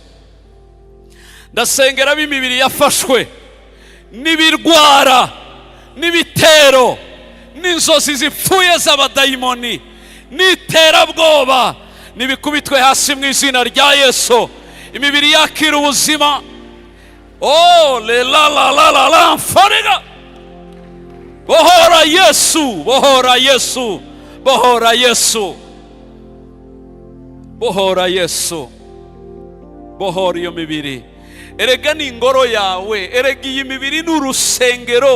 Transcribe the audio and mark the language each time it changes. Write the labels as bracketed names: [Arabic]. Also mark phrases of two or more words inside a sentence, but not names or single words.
[Kinyarwanda] Ndasengera b'imibiri yafashwe n'ibirwara n'ibitero n'inzozi zipfuye z'abadayimoni n'iterabwoba, nibikubitwe hasi mu izina rya Yesu. Imibiri yakira ubuzima. Oh le la la la la la mfariga. Bohora Yesu, bohora Yesu, bohora Yesu, bohora Yesu, bohora iyo mibiri. Erega ni ingoro yawe, erega iyi mibiri n'urusengero.